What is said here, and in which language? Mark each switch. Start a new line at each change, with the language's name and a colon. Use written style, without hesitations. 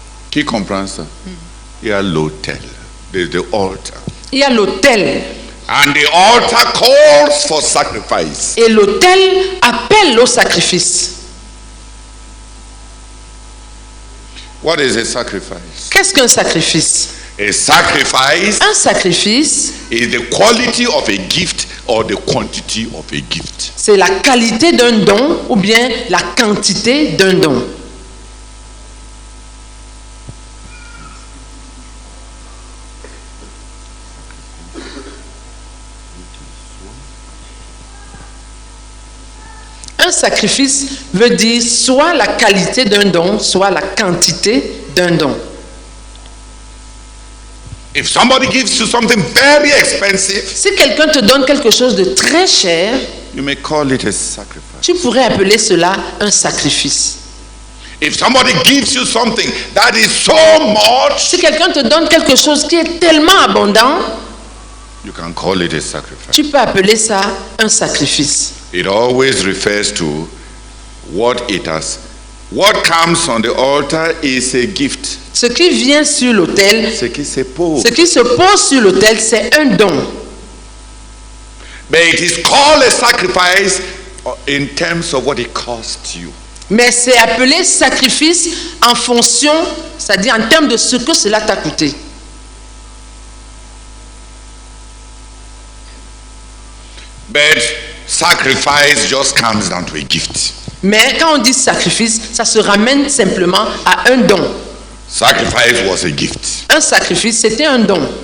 French: Qui comprend ça? Il y a l'autel,
English: the altar.
French: Il y a l'autel.
English: And the altar calls for sacrifice.
French: Et l'autel appelle au sacrifice.
English: What is a sacrifice?
French: Qu'est-ce qu'un sacrifice?
English: A sacrifice
French: Un sacrifice,
English: is the quality of a gift or the quantity of a gift.
French: c'est la qualité d'un don ou bien la quantité d'un don. Un sacrifice veut dire soit la qualité d'un don, soit la quantité d'un don.
English: If somebody gives you something very expensive,
French: Si quelqu'un te donne quelque chose de très cher,
English: you may call it a sacrifice.
French: tu pourrais appeler cela un sacrifice.
English: If somebody gives you something that is so much,
French: Si quelqu'un te donne quelque chose qui est tellement abondant,
English: you can call it a sacrifice.
French: tu peux appeler ça un sacrifice.
English: It always refers to what it has. What comes on the altar is a gift.
French: Ce qui vient sur l'autel, Ce qui se pose. ce qui se pose sur l'autel, c'est un don.
English: But it is called a sacrifice in terms of what it cost you.
French: Mais c'est appelé sacrifice en fonction, c'est-à-dire en termes de ce que cela t'a coûté.
English: But sacrifice just comes down to a gift.
French: Mais quand on dit sacrifice, ça se ramène simplement à un don.
English: Sacrifice was a gift.
French: Un sacrifice, c'était un don.